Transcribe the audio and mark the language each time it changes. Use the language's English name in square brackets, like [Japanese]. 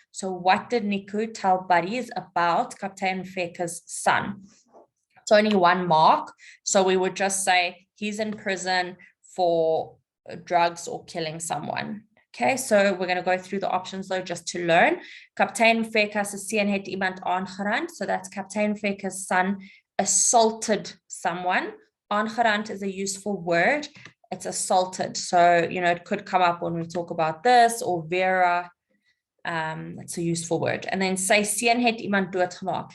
[English] So what did Nico tell buddies about Captain Feka's son? It's only 1 mark, so we would just say he's in prison for drugs or killing someone. Okay, so we're going to go through the options though, just to learn. [Afrikaans] Captain Feka se seun het iemand aangerand. [English] So that's Captain Feka's son assaulted someone. Aangerand is a useful word. It's assaulted. So, it could come up when we talk about this, or Vera. It's a useful word. And then [Afrikaans] sy seun het iemand doodgemaak.